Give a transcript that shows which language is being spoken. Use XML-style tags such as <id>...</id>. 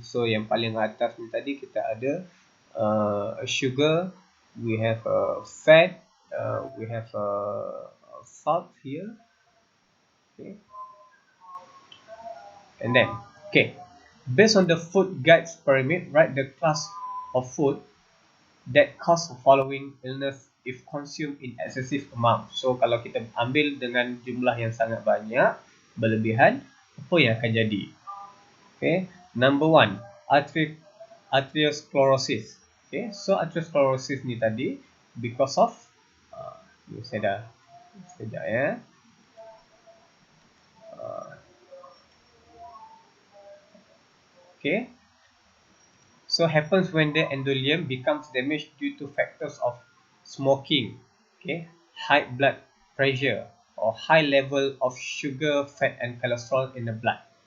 <en>So</en> <ms>yang paling atas ni tadi kita ada</ms> <en>sugar, we have fat, we have salt here. Okay. And then, okay, based on the food guides pyramid, write the class of food that cause following illness if consumed in excessive amount.</en> <ms>So kalau kita ambil dengan jumlah yang sangat banyak, berlebihan, apa yang akan jadi?</ms> <en>Okay, number 1, arteriosclerosis. Okay, so arteriosclerosis ni tadi because of</en> <ms>saya dah sekejap</ms> <en>okay, so happens when the endothelium becomes damaged due to factors of smoking, okay, high blood pressure or high level of sugar, fat and cholesterol in the blood.</en>